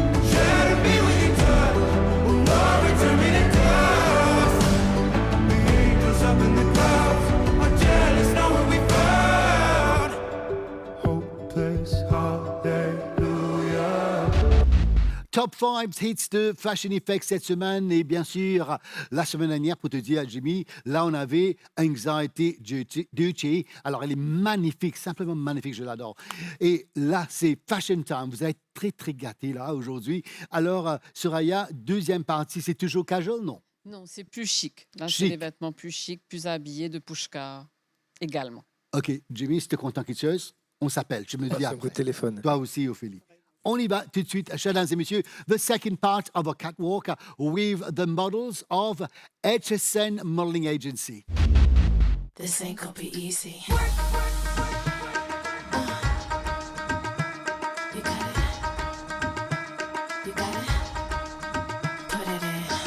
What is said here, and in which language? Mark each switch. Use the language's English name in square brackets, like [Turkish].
[English] Shadow me with your touch, will not return me to dust. The angels up in the clouds are jealous knowing we found hopeless hallelujah. [French] Top 5 hits de Fashion Effects cette semaine et bien sûr la semaine dernière pour te dire Jimmy, là on avait Anxiety Duty. Alors elle est magnifique, simplement magnifique, je l'adore. Et là c'est Fashion Time, vous êtes très très gâtés là aujourd'hui. Alors Soraya, deuxième partie, c'est toujours casual, non? Non, c'est plus chic. Là, c'est Chic. des vêtements plus chics, plus habillés, de Pushka également. Ok, Jimmy, si t'es content quelque chose, on s'appelle, je me dis Passe un coup de après. téléphone. Toi aussi Ophélie. On y va tout de suite, mesdames et messieurs. [English] The second part of our catwalk with the models of HSN Modeling Agency. This ain't gonna be easy. You got it. You got it. Put it in.